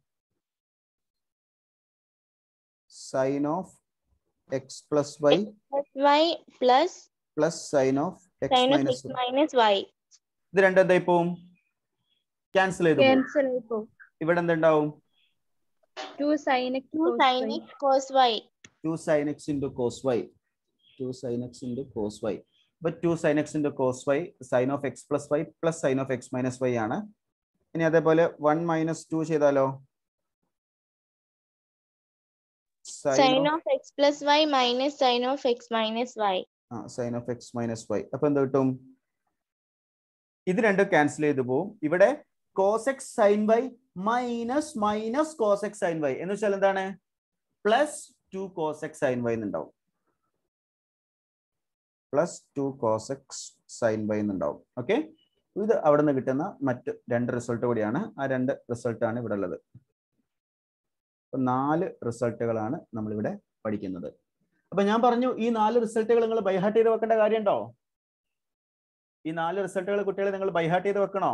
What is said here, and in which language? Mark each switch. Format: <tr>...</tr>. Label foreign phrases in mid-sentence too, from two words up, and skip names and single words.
<en>sine of x plus y plus sine of x minus y.</en> <ml>ഇത് രണ്ടും എന്തായി പോവും? ക്യാൻസൽ ചെയ്ത് പോവും. ഇവിടെ എന്തുണ്ടാവും?</ml> <en>2 sin x cos y. 2 sin x into cos y. 2 sin x into cos y. But 2 sin x into cos y sin of x plus y plus sin of x minus y ആണ്.</en> <ml>ഇനി അതേപോലെ 1 minus 2 ചെയ്താലോ?</ml> <en>Sin of x plus y minus sin of x minus y. sin of x minus y.</en> <ml>അപ്പൊ എന്ത് കിട്ടും? ഇത് രണ്ടും ക്യാൻസൽ ചെയ്തു പോവും.</ml> <en>ഇവിടെ cos x sin y minus minus cos x sin y</en> <ml>എന്ന് വെച്ചാൽ എന്താണ്?</ml> <en>പ്ലസ് 2 cos x sin y എന്നുണ്ടാവും. പ്ലസ് 2 cos x sin y എന്നുണ്ടാവും. ഓക്കെ.</en> <ml>ഇത് അവിടെ നിന്ന് കിട്ടുന്ന മറ്റ് 2 റിസൾട്ട് കൂടിയാണ്. ആ 2 റിസൾട്ടാണ് ഇവിടെ ഉള്ളത്. അപ്പൊ 4 റിസൾട്ടുകളാണ് നമ്മളിവിടെ പഠിക്കുന്നത്. അപ്പൊ ഞാൻ പറഞ്ഞു ഈ 4 റിസൾട്ടുകൾ നിങ്ങൾ ബൈഹാർട്ട് ചെയ്ത് വെക്കേണ്ട കാര്യമുണ്ടോ? ഈ 4 റിസൾട്ടുകൾ കുട്ടികളെ നിങ്ങൾ ബൈഹാർട്ട് ചെയ്ത് വെക്കണോ?</ml>